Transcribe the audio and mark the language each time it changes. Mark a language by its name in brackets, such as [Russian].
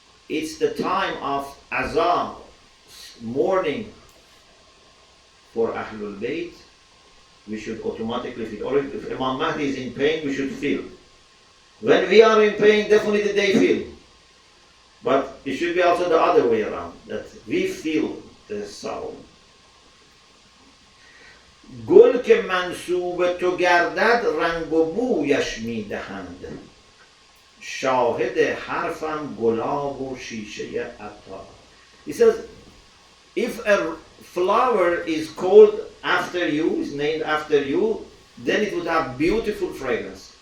[English] it's the time of azan, mourning for Ahlul Bayt, we should automatically feel. Or if Imam Mahdi is in pain, we should feel. When we are in pain, definitely they feel. But it should be also the other way around, that we feel the sorrow. [Persian] گل که منسوب تو گردد رنگ و بویش میدهند شاهد حرفم گلاب و شیشه عطار. [English] He says, if a flower is called after you, is named after you, then it would have beautiful fragrance.